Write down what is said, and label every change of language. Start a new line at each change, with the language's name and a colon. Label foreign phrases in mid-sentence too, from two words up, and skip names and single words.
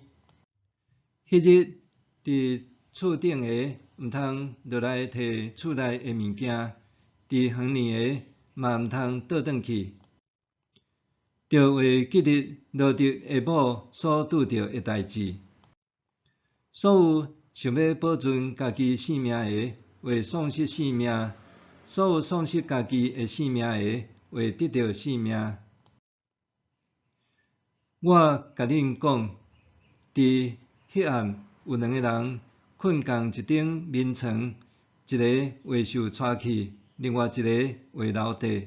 Min Nan Chinese: 迄日，伫厝顶的毋通落来摕厝内的物件，伫园里的嘛毋通倒转去。着会记得罗得下某所拄着的代志。所有想要保存家己性命的，会丧失性命；所有丧失家己的性命的，会得到性命。我甲恁讲，伫迄暗有两个人困共一顶眠床，一个会受带去，另外一个会留地。